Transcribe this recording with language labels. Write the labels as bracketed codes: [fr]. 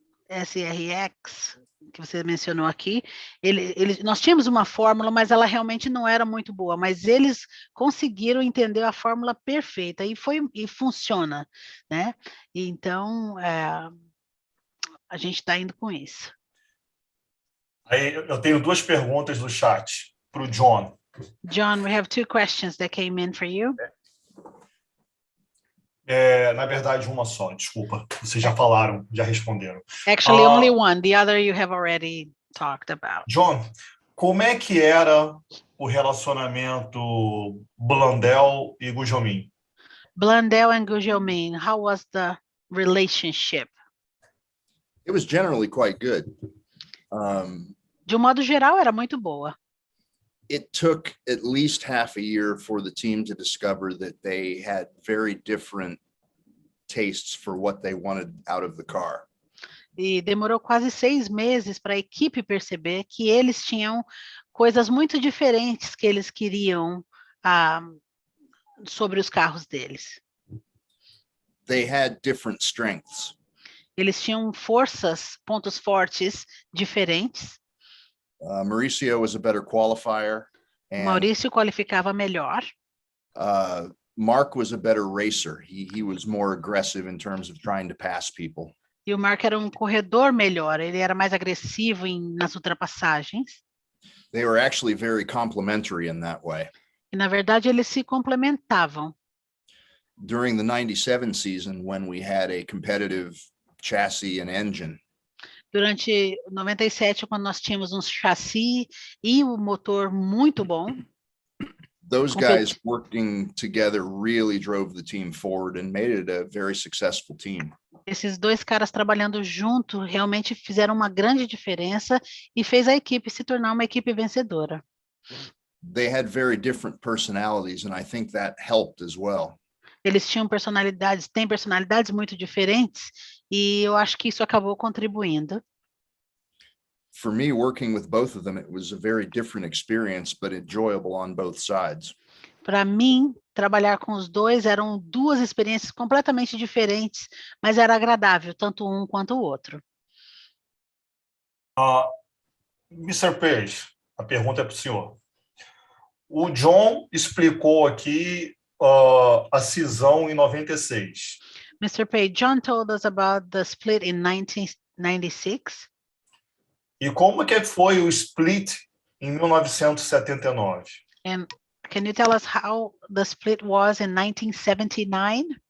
[pt] SRX, que você mencionou aqui, nós tínhamos uma fórmula, mas ela realmente não era muito boa, mas eles conseguiram entender a fórmula perfeita e funciona, né? Então, a gente está indo com isso. Aí eu tenho duas perguntas do chat para o John. [en] John, we have two questions that came in for you. [pt] Na verdade, uma só, desculpa. Vocês já falaram, já responderam. [en] Actually, only one. The other you have already talked about. [pt] John, como é que era o relacionamento Blundell e Gugelmin? [en] Blundell and Gugelmin, how was the relationship? It was generally quite good. [pt] De modo geral, era muito boa. [en] It took at least half a year for the team to discover that they had very different tastes for what they wanted out of the car. [pt] E demorou quase 6 meses para a equipe perceber que eles tinham coisas muito diferentes que eles queriam sobre os carros deles. [en] They had different strengths. [pt] Eles tinham pontos fortes diferentes. [en] Mauricio was a better qualifier. And, [pt] Maurício qualificava melhor. [en] Mark was a better racer. He was more aggressive in terms of trying to pass people. [pt] E o Mark era corredor melhor, ele era mais agressivo nas ultrapassagens. [en] They were actually very complementary in that way. [pt] E na verdade eles se complementavam. [en] During the 97 season, when we had a competitive chassis and engine. [pt] Durante 97, quando nós tínhamos um chassi e um motor muito bom. [en] Those guys working together really drove the team forward and made it a very successful team. [pt] Esses dois caras trabalhando junto realmente fizeram uma grande diferença e fez a equipe se tornar uma equipe vencedora. [en] They had very different personalities, and I think that helped as well. [pt] Eles têm personalidades muito diferentes, e eu acho que isso acabou contribuindo. [en] For me, working with both of them, it was a very different experience, but enjoyable on both sides. [pt] Para mim, trabalhar com os dois eram duas experiências completamente diferentes, mas era agradável, tanto um quanto o outro. [en] Mr. [pt] Page, a pergunta é para o senhor. O John explicou aqui a cisão em 96. [en] Mr. Page, John told us about the split in 1996. [pt] E como que foi o split em 1979? [en] And can you tell us how the split was in 1979?